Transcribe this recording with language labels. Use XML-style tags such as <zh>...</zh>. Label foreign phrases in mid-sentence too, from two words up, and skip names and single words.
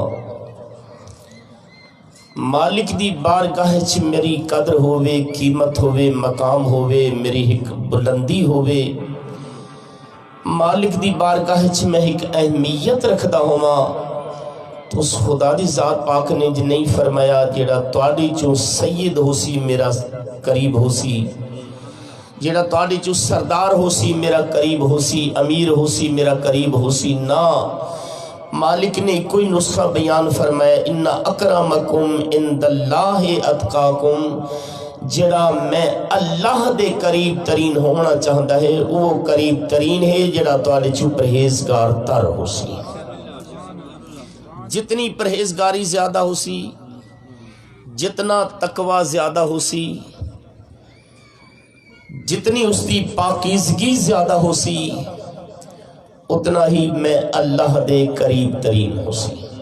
<pa>مالک دی بارگاہ چ میری قدر ہوئے قیمت ہوئے مقام ہوئے میری ایک بلندی ہوئے مالک دی بارگاہ چ میں ایک اہمیت رکھدا ہوا تو اس خدا دی ذات پاک نے جو نہیں فرمایا جیڑا تواڈی چو سید ہو سی میرا قریب ہو سی جیڑا تواڈی چو سردار ہو سی میرا قریب ہو سی امیر ہو سی میرا قریب ہو سی نا مالک نے کوئی نسخہ بیان فرمایا</pa> <ar>ان اکرمکم عند اللہ اتقاکم</ar> <pa>جڑا میں اللہ دے قریب ترین ہونا چاہتا ہے وہ قریب ترین ہے جڑا تواڈے چو پرہیزگار تر ہو سی جتنی پرہیزگاری زیادہ ہو سی جتنا تقوی زیادہ ہو سی جتنی اس کی پاکیزگی زیادہ ہو سی اتنا ہی میں اللہ دے قریب ترین ہو سی</pa>